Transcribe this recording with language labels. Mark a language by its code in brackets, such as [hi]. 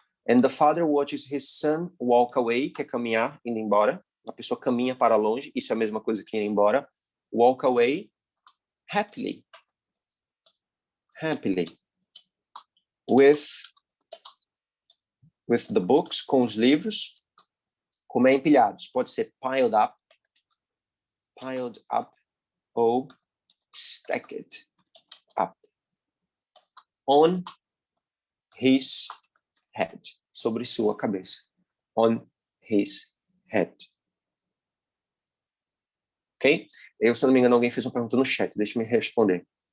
[en] And the father watches his son walk away, [pt] que é caminhar, indo embora. A pessoa caminha para longe, isso é a mesma coisa que ir embora. [en] Walk away, happily. Happily. With the books, [pt] com os livros, como é empilhados. Pode ser [en] piled up, ou stacked up. On his head, [pt] sobre sua cabeça. [en] On his head. [pt] Ok? Eu, se não me engano, alguém fez uma pergunta no chat, deixa eu me responder.